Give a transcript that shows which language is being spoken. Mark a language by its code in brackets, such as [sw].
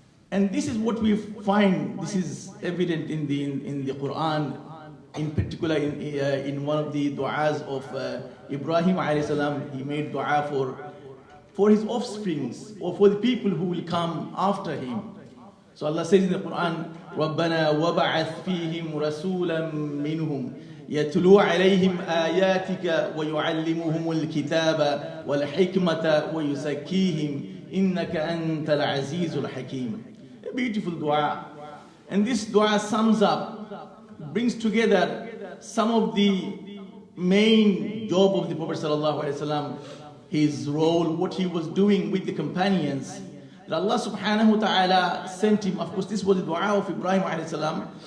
[en] And this is what we find, this is evident in the Quran, in particular in one of the du'as of Ibrahim alayhi salam. He made du'a for his offsprings, or for the people who will come after him. So Allah says in the Quran, [ar] رَبَّنَا وَبَعَثْ فِيهِمْ رَسُولًا مِّنْهُمْ يَتْلُو عَلَيْهِمْ آيَاتِكَ وَيُعَلِّمُهُمُ الْكِتَابَ وَالْحِكْمَةَ وَيُزَكِّيهِمْ إِنَّكَ أَنْتَ الْعَزِيزُ الْحَكِيمُ. [en] A beautiful dua. And this dua sums up, brings together some of the main job of the Prophet ﷺ, his role, what he was doing with the companions. that Allah subhanahu wa ta'ala sent him. Of course, this was the dua of Ibrahim alayhi salam.